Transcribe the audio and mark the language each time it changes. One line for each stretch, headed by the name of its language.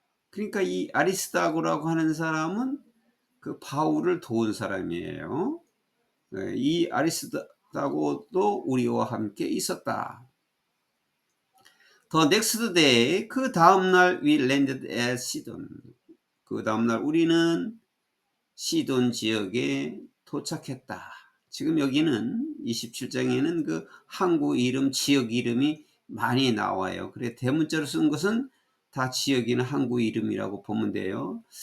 Korean: 그러니까 이 아리스다고라고 하는 사람은 그 바울을 도운 사람이에요. 이 아리스다고도 우리와 함께 있었다.
English: The next day,
Korean: 그 다음날
English: we landed at Sidon.
Korean: 그 다음날 우리는 시돈 지역에 도착했다. 지금 여기는 27장에는 그 항구 이름, 지역 이름이 많이 나와요. 그래, 대문자로 쓴 것은 다 지역이나 항구 이름이라고 보면 돼요.